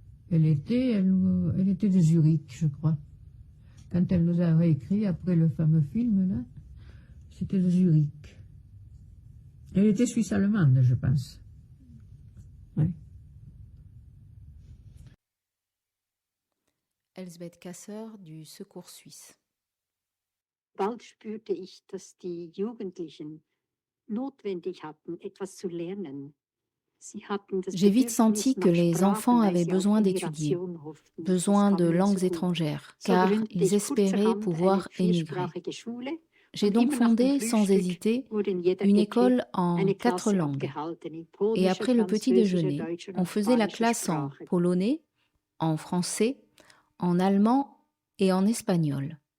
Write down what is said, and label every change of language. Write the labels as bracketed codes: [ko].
[fr] Elle était de Zurich, je crois. Quand elle nous a écrit après le fameux film, là, c'était de Zurich. Elle était suisse-allemande, je pense. Oui. Elsbeth Kasser du Secours suisse. [de] Bald spürte ich, dass die Jugendlichen notwendig hatten, etwas zu lernen. [fr] J'ai vite senti que les enfants avaient besoin d'étudier, besoin de langues étrangères, car ils espéraient pouvoir émigrer. J'ai donc fondé, sans hésiter, une école en 4 langues. Et après le petit déjeuner, on faisait la classe en polonais, en français, en allemand et en espagnol.